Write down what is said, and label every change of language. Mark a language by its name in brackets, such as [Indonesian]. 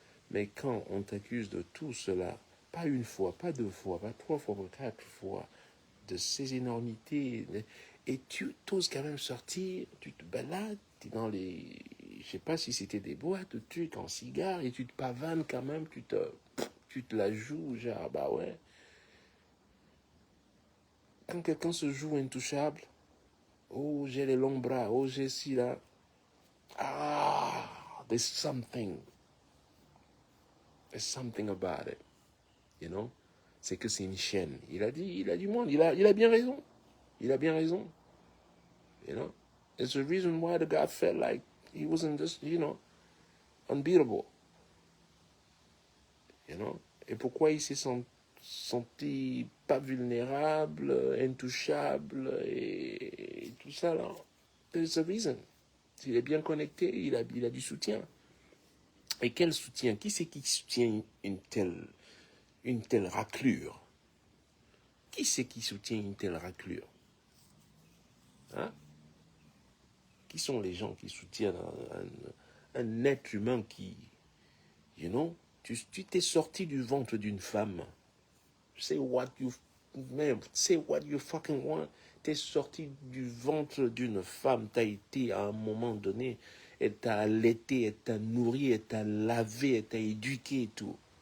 [French] Mais quand on t'accuse de tout cela, pas une fois, pas deux fois, pas trois fois, pas quatre fois, de ces énormités, et tu oses quand même sortir, tu te balades, tu es dans les... Je sais pas si c'était des boîtes, de trucs en cigare, et tu te pavanes quand même, tu te la joues, genre, bah ouais. Quand quelqu'un se joue intouchable, oh, j'ai les longs bras, oh, j'ai ci, là. [English] Ah, there's something about it, you know. [French] C'est que c'est une chaîne. Il a du monde, il a bien raison. Il a bien raison. [English] You know, it's the reason why the guy felt like he wasn't just, unbeatable. You know, [French] et pourquoi il s'est senti pas vulnérable, intouchable et tout ça là. [English] There's a reason. [French] Il est bien connecté, il a du soutien. Et quel soutien? Qui c'est qui soutient une telle raclure? Qui c'est qui soutient une telle raclure? Hein? Qui sont les gens qui soutiennent un être humain qui, [English] you know, [French] tu t'es sorti du ventre d'une femme. [English] Say what you, man, say what you fucking want. [French] T'es sorti du ventre d'une femme. T'as été à un moment donné, elle t'a allaité, elle t'a nourri, elle t'a lavé, elle t'a éduqué et tout.